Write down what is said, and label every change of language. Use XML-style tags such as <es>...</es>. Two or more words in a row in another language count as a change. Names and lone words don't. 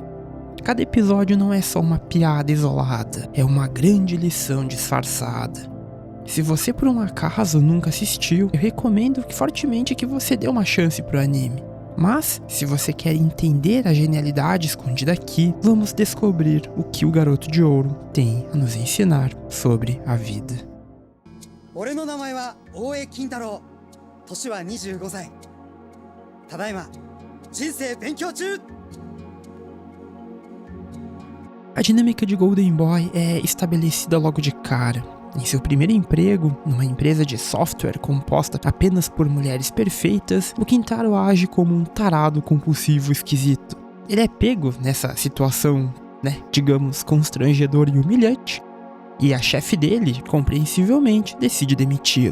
<pt>Cada episódio não é só uma piada isolada, é uma grande lição disfarçada. Se você por um acaso nunca assistiu, eu recomendo fortemente que você dê uma chance pro anime. Mas, se você quer entender a genialidade escondida aqui, vamos descobrir o que o Garoto de Ouro tem a nos ensinar sobre a vida.</pt> <ja>俺の名前は大江金太郎。年は25歳。ただいま人生勉強中。</ja> <pt>A dinâmica de Golden Boy é estabelecida logo de cara. Em seu primeiro emprego, numa empresa de software composta apenas por mulheres perfeitas, o Kintaro age como um tarado compulsivo esquisito. Ele é pego nessa situação, digamos, constrangedora e humilhante, e a chefe dele, compreensivelmente, decide demiti-lo.</pt>